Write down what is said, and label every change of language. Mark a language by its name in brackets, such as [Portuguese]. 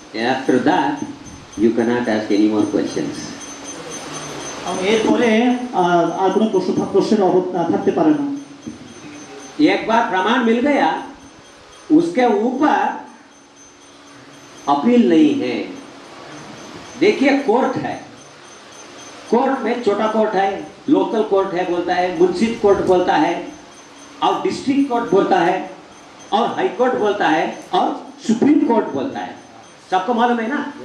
[English] After that, you cannot ask any more questions. [Bangla] এরপরে আর কোনো প্রশ্নের অভাব থাকতে পারে না। [Hindi] एक बार प्रमाण मिल गया, उसके ऊपर अपील नहीं है। देखिए कोर्ट है, कोर्ट में छोटा कोर्ट है, लोकल कोर्ट है बोलता है, मुंसिफ कोर्ट बोलता है, और डिस्ट्रिक्ट कोर्ट बोलता है, और हाई कोर्ट बोलता है, और सुप्रीम कोर्ट बोलता है। सबको मालूम है ना?